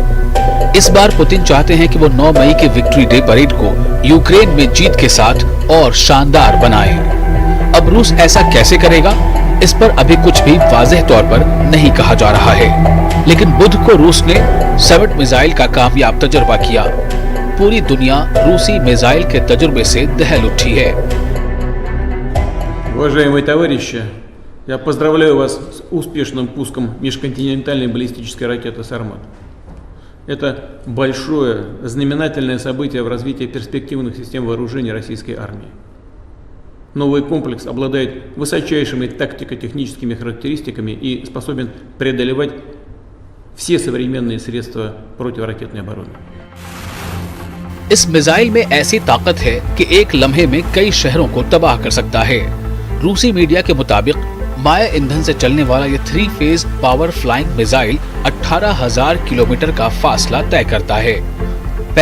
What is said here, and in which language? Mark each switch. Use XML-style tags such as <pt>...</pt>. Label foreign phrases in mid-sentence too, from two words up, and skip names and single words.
<hi>इस बार पुतिन चाहते हैं कि वो 9 मई के विक्ट्री डे परेड को यूक्रेन में जीत के साथ और शानदार बनाए। अब रूस ऐसा कैसे करेगा, इस पर अभी कुछ भी वाज़ेह तौर पर नहीं कहा जा रहा है। लेकिन बुध को रूस ने सैमट मिसाइल का कामयाब तजुर्बा किया। पूरी दुनिया रूसी मिसाइल के तजुर्बे से दहल उठी है।</hi> <ru>Уважаемые товарищи, я поздравляю вас с успешным пуском межконтинентальной баллистической ракеты «Сармат». Это большое знаменательное событие в развитии перспективных систем вооружения российской армии. Новый комплекс обладает высочайшими тактико-техническими характеристиками и способен преодолевать все современные средства противоракетной обороны.</ru> <hi>इस मिसाइल में ऐसी ताकत है कि एक लम्हे में कई शहरों को तबाह कर सकता है। रूसी मीडिया के मुताबिक माया ईंधन से चलने वाला ये 3</hi> <en>phase power flying missile</en> <hi>18,000 किलोमीटर का फासला तय करता है।</hi>